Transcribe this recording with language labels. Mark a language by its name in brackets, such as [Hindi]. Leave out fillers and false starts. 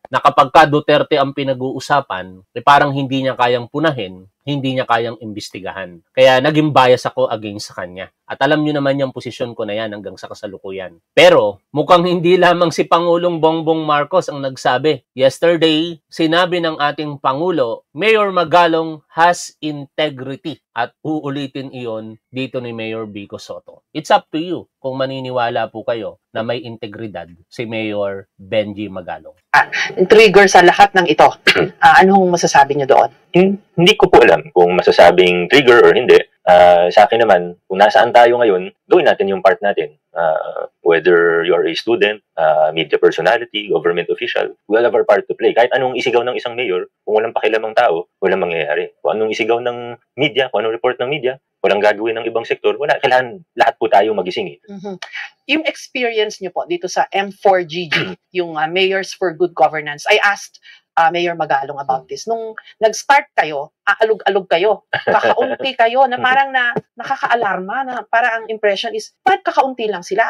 [Filipino] Na kapag ka Duterte ang pinag-uusapan, parang hindi niya kayang punahin, hindi niya kayang imbestigahan. Kaya naging bias ako against sa kanya. At alam niyo naman yung posisyon ko na yan hanggang sa kasalukuyan. Pero mukhang hindi lamang si Pangulong Bongbong Marcos ang nagsabi. Yesterday, sinabi ng ating Pangulo, [English] Mayor Magalong has integrity. [Filipino] At uulitin iyon dito ni Mayor Vico Sotto. [English] It's up to you [Filipino] kung maniniwala po kayo na may integridad si Mayor Benji Magalong. Trigger sa lahat ng ito. Anong masasabi niyo doon? Hindi ko po alam kung masasabing trigger or hindi. Sa akin naman, kung nasaan tayo ngayon, gawin natin yung part natin. [English] Whether you're a student, media personality, government official, we all have our part to play. [Filipino] Kahit anong isigaw ng isang mayor, kung walang pakialamang tao, walang mangyayari. Kung anong isigaw ng media, kung anong report ng media, walang gagawin ng ibang sektor, wala. Kailangan lahat po tayo magising. Yung experience niyo po dito sa M4GG, yung Mayors for Good Governance, [English] I asked Mayor Magalong about this. [Filipino] Nung nag-start kayo, aalog-alog kayo, kakaunti kayo, na parang nakaka-alarma, na parang ang impression is, bakit kakaunti lang sila?